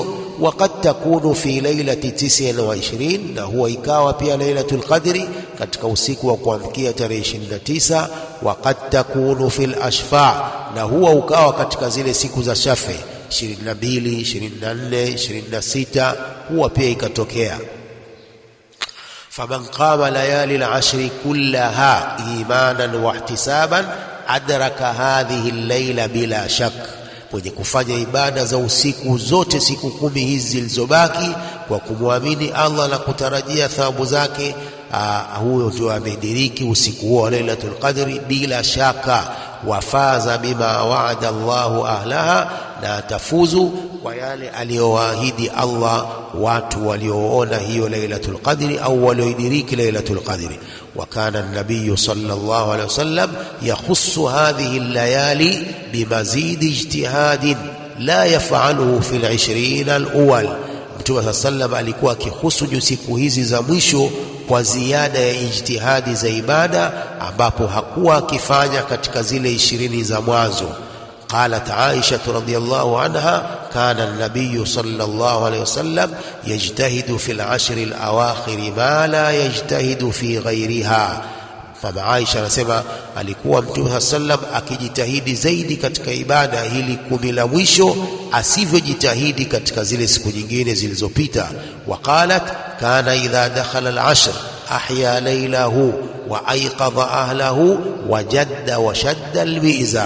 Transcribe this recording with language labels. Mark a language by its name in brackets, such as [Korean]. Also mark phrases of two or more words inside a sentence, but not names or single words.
[Arabic] وقد تكون في ليلة 29, [Swahili] na huwa ikawa pia [Arabic] ليلة القدر [Swahili] katika usiku wa kuamkia tarehe 29. [Arabic] وقد تكون في الأشفاع, [Swahili] na huwa ukawa katika zile siku za shafi 22, 24, 26, huwa pia ikatokea. [Arabic] فمن قام ليالي العشر كلها إيمانا واحتسابا أدرك هذه الليلة بلا شك, [Swahili] mwenye kufanya ibada za usiku zote siku 10 hizi zilizobaki kwa kumwamini Allah na kutarajia thawabu zake, huyo ndio amediriki usiku huo wa [Arabic] ليلة القدر [Swahili] bila shaka. [Arabic] وفاز بما وعد الله أهلها, [Swahili] na atafuzu kwa yale aliyowaahidi Allah watu walioona hiyo [Arabic] ليلة القدر [Swahili] au walioidiriki [Arabic] ليلة القدر. وكان النبي صلى الله عليه وسلم يخص هذه الليالي بمزيد اجتهاد لا يفعله في 20 الأول. [Swahili] Mtume [Arabic] صلى الله عليه وسلم [Swahili] alikuwa akihusu siku hizi za mwisho kwa ziada ya ijtihadi za ibada ambapo hakuwa akifanya katika zile 20 za mwanzo. [Arabic] قالت عائشة رضي الله عنها كان النبي صلى الله عليه وسلم يجتهد في العشر الأواخر ما لا يجتهد في غيرها. [Swahili] Mama Aisha anasema alikuwa Mtume sallam akijitahidi zaidi katika ibada hili 10 la mwisho asivyojitahidi katika zile siku nyingine zilizopita. [Arabic] وقالت كان إذا دخل العشر أحيا ليله وأيقظ أهله وجد وشد المئزر.